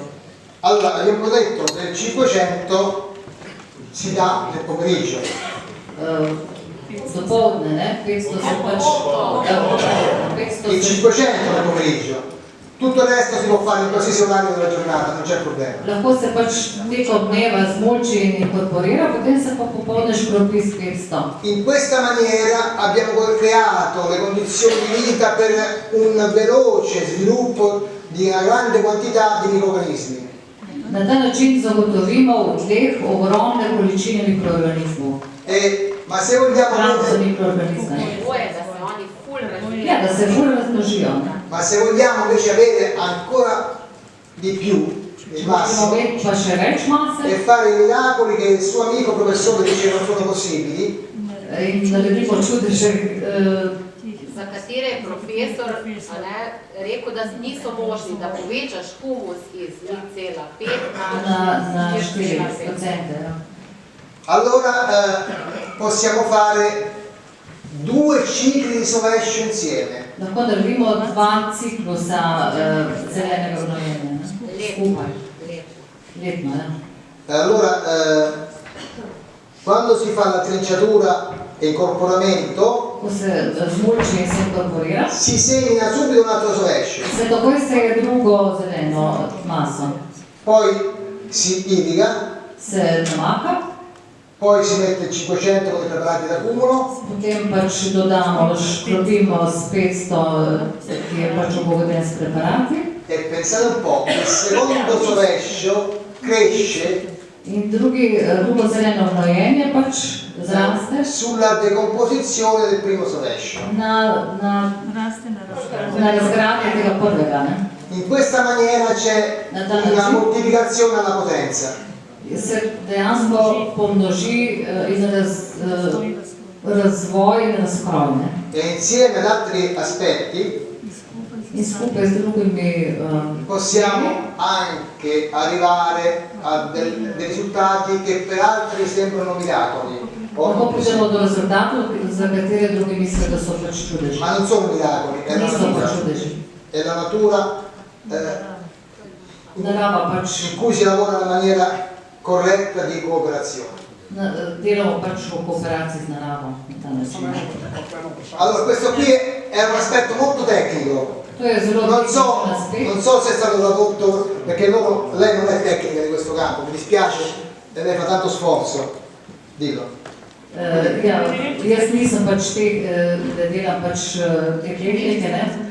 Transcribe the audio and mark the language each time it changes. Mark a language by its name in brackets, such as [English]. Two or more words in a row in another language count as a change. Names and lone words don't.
[Italian] Allora, abbiamo detto che il 500 si dà nel pomeriggio. [Slovenian] Dopoledne, questo se pač [Italian] Il 500 nel pomeriggio. Tutto il resto si può fare in qualsiasi orario della giornata, non c'è problema. [Slovenian] lahko se pač tekom dneva zmoči in inkorporira, potem se pa popoldne škropi s 500. [Italian] In questa maniera abbiamo creato le condizioni di vita per un veloce sviluppo di una grande quantità di microorganismi. [Slovenian] Na ta način zagotovimo v tleh ogromne količine mikroorganizmov. [Italian] Ma se vogliamo [Slovenian] Hrano za [Italian] vedere, [Slovenian] mikroorganizme. Ja, da se bolj razmnožijo. [Italian] ma se vogliamo invece avere ancora di più il massimo [Slovenian] Pa še več mase [Italian] e fare i miracoli che il suo amico professore dice non sono possibili, [Slovenian] in naredimo čudeže, za katere je profesor rekel, da niso možni, da povečaš humus iz 0,5 na 4%. 4%. [Italian] allora possiamo fare 2 cicli di sovescio insieme. [Slovenian] Lahko naredimo 2 ciklusa zelenega gnojenja. Skupaj. Letno, ja. [Italian] Allora, quando si fa la trinciatura e incorporamento, [Slovenian] Ko se zmulči in se inkorporira, [Italian] si semina subito un altro sovescio, [Slovenian] se takoj seje drugo zeleno maso. [Italian] poi si irriga, [Slovenian] Se namaka, [Italian] poi si mette il 500 con i preparati d'acumulo, [Slovenian] potem pač dodamo, škropimo s 500, ki je pač obogaten s preparati. [Italian] e pensate un po', il secondo sovescio cresce [Slovenian] In drugo zeleno gnojenje pač zraste [Italian] sulla decomposizione del primo sovescio. [Slovenian] na razgradnje tega prvega. Ne? [Italian] In questa maniera c'è una moltiplicazione alla potenza. [Slovenian] Se dejansko pomnoži in razvoj in razkroj. Ne? [Italian] E insieme ad altri aspetti [Slovenian] In skupaj z drugimi [Italian] possiamo anche arrivare a dei risultati che per altri sembrano miracoli, [Slovenian] lahko pridemo do rezultatov, za katere drugi mislijo, da so pač čudeži. [Italian] ma non sono miracoli, [Slovenian] Niso pa čudeži. [Italian] è la natura [Slovenian] Narava pač, [Italian] in cui si lavora in maniera corretta di cooperazione. [Slovenian] delamo pač v kooperaciji z naravo na ta način. [Italian] Allora, questo qui è un aspetto molto tecnico. [Slovenian] To je zelo [Italian] Non [Slovenian] tehničen aspekt. [Italian] so se è stato tradotto, perché lei non è tecnica di questo campo, mi dispiace, e lei fa tanto sforzo. Dillo. [Slovenian] Ja, jaz nisem pač da delam pač te tehnike, ne?